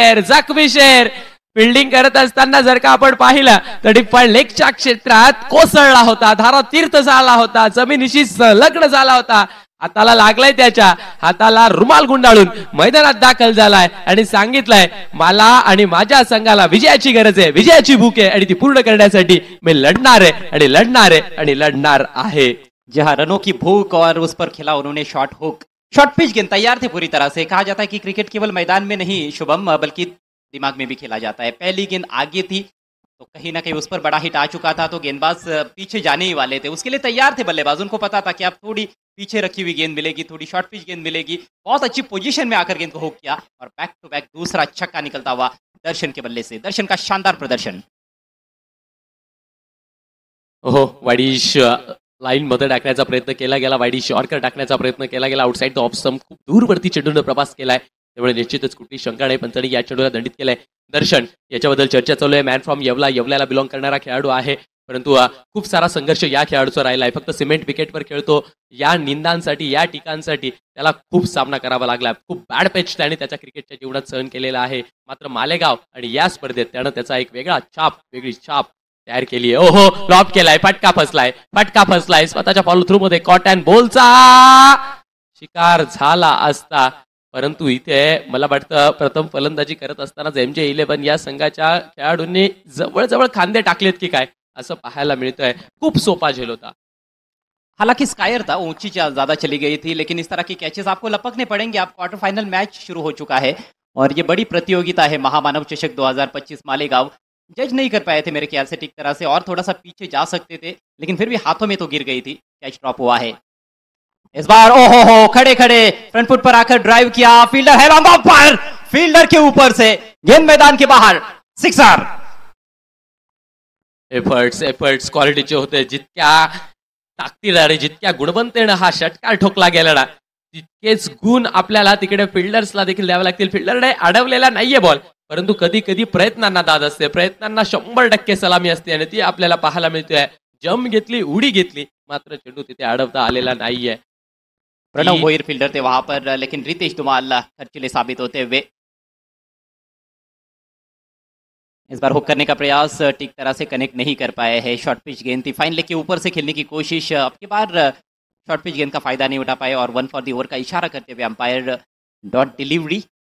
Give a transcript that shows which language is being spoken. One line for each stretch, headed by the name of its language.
Marathi: जखमी शेर फिल्डिंग करत असताना जर का आपण पाहिलं तर डिफॉल्ट लेगच्या क्षेत्रात कोसळला होता, धारा तीर्थ झाला होता, जमिनीशी संलग्न झाला होता, हाताला लागलाय, त्याच्या हाताला रुमाल गुंडाळून मैदानात दाखल झालाय आणि सांगितलंय मला आणि माझ्या संघाला विजयाची गरज आहे, विजयाची भूक आहे आणि ती पूर्ण करण्यासाठी मी लढणार आहे आणि लढणार आहे आणि लढणार आहे।
Hindi: जहां रनों की भूख और उस पर खेला उन्होंने शॉर्ट हुक, शॉर्ट पिच गेंद तैयार थे पूरी तरह से। कहा जाता है कि क्रिकेट केवल मैदान में नहीं शुभम, बल्कि दिमाग में भी खेला जाता है। पहली गेंद आगे थी तो कहीं ना कहीं उस पर बड़ा हिट आ चुका था, तो गेंदबाज पीछे जाने ही वाले थे, उसके लिए तैयार थे बल्लेबाज। उनको पता था कि अब थोड़ी पीछे रखी हुई गेंद मिलेगी, थोड़ी शॉर्ट पिच गेंद मिलेगी। बहुत अच्छी पोजीशन में आकर गेंद को हुक किया और बैक टू बैक दूसरा छक्का निकलता हुआ दर्शन के बल्ले से। दर्शन का शानदार प्रदर्शन।
Marathi: हो, वाईडिश लाईन मध्ये टाकण्याचा प्रयत्न केला गेला, वाईडिश यॉर्कर टाकण्याचा प्रयत्न केला गेला, आउटसाइड द ऑफ स्टंप खूप दूरवरती चेंडूने प्रवास केलाय, त्यामुळे निश्चितच कुठली शंका नाही, पंचांनी या चेंडूला दंडित केलंय। दर्शन याच्याबद्दल चर्चा चालू आहे,
English: man from
Marathi: येवल्याला बिलॉंग करणारा खेळाडू आहे, परंतु खूप सारा संघर्ष या खेळाडूचा राहिला आहे। फक्त सिमेंट विकेटवर खेळतो, या निंदांसाठी या टिकांसाठी त्याला खूप सामना करावा लागला, खूप बॅड पिच त्याने त्याच्या क्रिकेटच्या जीवनात सहन केलेला आहे। मात्र मालेगाव आणि या स्पर्धेत त्यानं त्याचा एक वेगळी छाप तयार केली आहे। ओहो, लॉप केलाय, फटका फसलाय, स्वतःच्या फॉलो थ्रू मध्ये कॉट अँड बॉलचा शिकार झाला असता, परंतु इथे मला वाटतं प्रथम फलंदाजी करत असताना MJ11 या संघाच्या खेळाडूंनी जवळ खांदे टाकलेत की काय असं पाहायला मिळतंय। खूप सोपा झेल होता।
Hindi: हालांकि स्कायर था, ऊंची ज्यादा चली गई थी, लेकिन इस तरह के कैचेस आपको लपकने पड़ेंगे। आप क्वार्टर फाइनल मैच शुरू हो चुका है और ये बड़ी प्रतियोगिता है, महामानव चषक 2025 मालेगांव। जज नहीं कर पाए थे मेरे ख्याल से ठीक तरह से, और थोड़ा सा पीछे जा सकते थे, लेकिन फिर भी हाथों में तो गिर गई थी, कैच ड्रॉप हुआ है। इस बार ओहो हो, खड़े फ्रंट फुट पर आकर ड्राइव किया, फील्डर है लॉन्ग ऑफ पर, फील्डर के ऊपर से गेंद मैदान के बाहर, सिक्सर।
Marathi: एफर्ट्स क्वालिटीचे होते, जितक्या ताकदीने जितक्या गुणवंतेने हा षटकार ठोकला गेला ना, तितकेच गुण आपल्याला तिकडे फिल्डर्सला देखील द्यावे लागतील। फिल्डरने अडवलेला नाहीये बॉल, परंतु कधी कधी प्रयत्नांना दाद असते, प्रयत्नांना 100% सलामी असते आणि ती आपल्याला पाहायला मिळते। जम घेतली, उडी घेतली, मात्र चेंडू तिथे अडवता आलेला नाहीये। प्रणव जी।
Hindi: भोईर फील्डर थे वहां पर, लेकिन रितेश धुमाल खर्चीले साबित होते हुए। इस बार हुक करने का प्रयास ठीक तरह से कनेक्ट नहीं कर पाए हैं। शॉर्ट पिच गेंद थी, फाइन लेग के ऊपर से खेलने की कोशिश, अब की बार शॉर्ट पिच गेंद का फायदा नहीं उठा पाए और 1 फॉर दी ओवर का इशारा करते हुए अंपायर डॉट डिलीवरी।